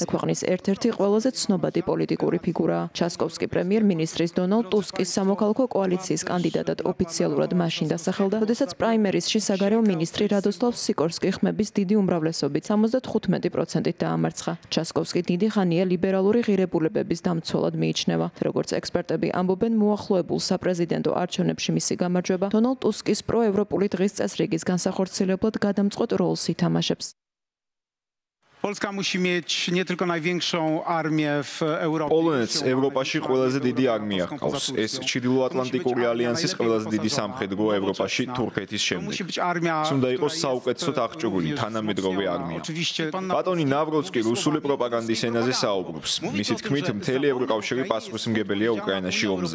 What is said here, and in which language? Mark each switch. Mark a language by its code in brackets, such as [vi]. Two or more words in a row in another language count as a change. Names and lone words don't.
[ka] ქვეყნის ერთ-ერთი ყველაზე ცნობადი პოლიტიკური ფიგურაა. ჩასკოვსკი პრემიერ-მინისტრის დონალდ ტუსკის სამოქალაქო კოალიციის კანდიდატად ოფიციალურად მაშინ დასახელდა, როდესაც პრაიმერისში საგარეო მინისტრი რადოსლავ სიკორსკი ხმების დიდი უმრავლესობით 75%-ით დაამარცხა. ჩასკოვსკი დიდი ხანია ლიბერალური ღირებულებების დამცველად მიიჩნევა. როგორც ექსპერტები ამბობენ, მოახლოებულ საპრეზიდენტო არჩევნებში მისი გამარჯვება დონალდ ტუსკის პროევროპული დღის წესრიგის განსახორციელებლად გადამწყვეტ როლს ითამაშებს. [pl] Polska musi mieć nie tylko największą armię w Europie. [ka] პოლონეთს ევროპაში ყველაზე დიდი არმია ჰყავს. ეს ჩრდილოატლანტიკური ალიანსის ყველაზე დიდი სამხედრო ევროპაში თურქეთის შემდეგ. უნდა იყოს საუკეთესოდ აღჭურვილი თანამედროვე არმია. ბატონი ნავროცკი რუსული პროპაგანდის ენაზე საუბრობს. მისი თქმით, მთელი ევროკავშირი პასუხისმგებელია უკრაინაში ომზე.